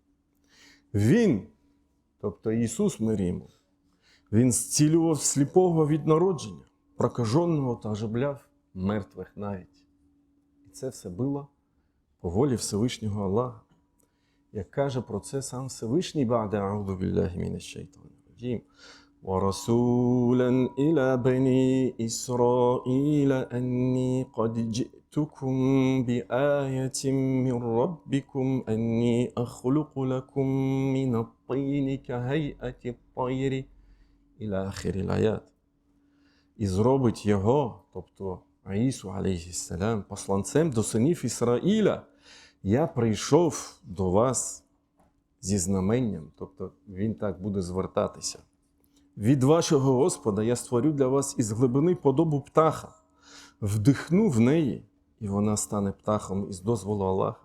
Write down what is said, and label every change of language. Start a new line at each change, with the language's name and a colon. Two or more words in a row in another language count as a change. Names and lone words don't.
Ukrainian: Він, тобто Ісус, мир йому, він зцілював сліпого від народження, прокаженого та оживляв мертвих навіть. І це все було по волі Всевишнього Аллаха. Як каже про це сам Всевишній,
Arabic: بعد أعوذ بالله من الشيطان الرجيم, وَرَسُولًا إِلَى بَنِي إِسْرَائِيلَ أَنِّي قَدْ جِئْتُكُمْ بِآيَةٍ مِّن رَّبِّكُمْ أَنِّي أَخْلُقُ لَكُم مِّنَ الطِّينِ كَهَيْئَةِ الطَّيْرِ إلى آخر الآية.
Ukrainian: І зробить його, тобто Ісу, алейхіссалям, посланцем до синів Ісраїля. Я прийшов до вас зі знаменням, тобто він так буде звертатися. Від вашого Господа я створю для вас із глибини подобу птаха, вдихну в неї, і вона стане птахом із дозволу Аллаха.